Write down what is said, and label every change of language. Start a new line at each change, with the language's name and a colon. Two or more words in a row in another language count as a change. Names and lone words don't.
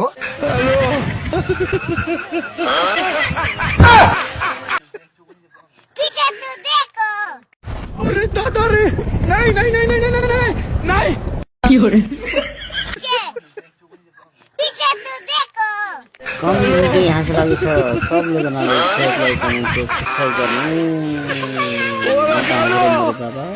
Hindi: हेलो, पीछे तो देखो। अरे दादा रे, नहीं नहीं नहीं नहीं नहीं नहीं नहीं। पीछे पीछे तो देखो।
Nepali: कमेडी हाँस लागेछ सबले जनाले
English: share like comment subscribe
Nepali: गर्नु।